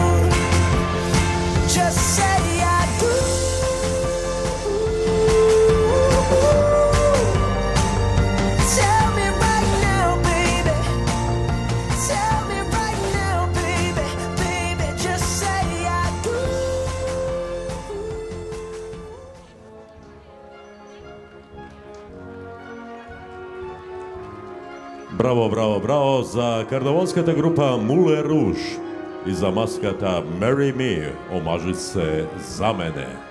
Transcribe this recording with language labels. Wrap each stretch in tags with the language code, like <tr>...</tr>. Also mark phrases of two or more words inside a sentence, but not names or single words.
<en>Just say I do. Tell me right now, baby. Tell me right now, baby. Baby, just say I do.</en> <mk>Браво, браво, браво за карнавалската група Муле Руж и за маската</mk> <en>Marry me,</en> <mk>омажи се за мене.</mk>